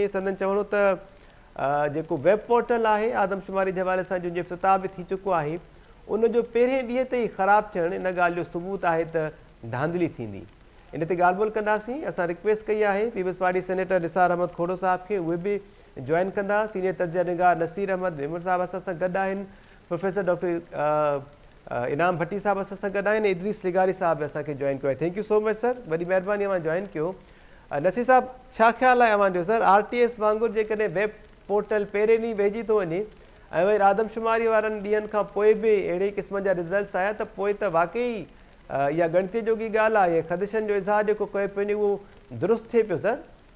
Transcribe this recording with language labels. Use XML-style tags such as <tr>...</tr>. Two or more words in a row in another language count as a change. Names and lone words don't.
<sd>संदन चवणो त जेको वेब पोर्टल आहे आदमशुमारी जे हवाले सां जंहिंजो इफ़्तिताह बि थी चुको आहे उनजो पहिरें ॾींहं ते ई ख़राबु थियणु इन ॻाल्हि जो सबूत आहे त धांधली थींदी। इन ते ॻाल्हि ॿोल कंदासीं। असां रिक्वेस्ट कई आहे पीपल्स पार्टी सेनेटर निसार अहमद खोड़ो साहिब खे, उहे बि जॉइन कंदा। सीनियर तजिया निगार नसीर अहमद वेमर साहिब असां सां गॾु आहिनि। प्रोफेसर डॉक्टर इनाम भट्टी साहिब असां सां गॾु आहिनि। इदरीस लिगारी साहिब असांखे जॉइन कयो आहे।</sd> <en>thank you so much sir,</en> <sd>वॾी महिरबानी अवां जॉइन कयो। नसीर साहिब, छा ख़्यालु आहे अव्हांजो सर? RTS वांगुरु जेकॾहिं वेब पोर्टल पहिरें ॾींहुं वेझी थो वञे ऐं वरी आदमशुमारी वारनि ॾींहंनि खां पोइ बि अहिड़े क़िस्म जा रिज़ल्ट्स आया त पोइ त वाक़ई इहा गणतीअ जोगी ॻाल्हि आहे। ख़दशनि जो इज़हार जेको कयो पियो उहो दुरुस्त थिए पियो सर?</sd>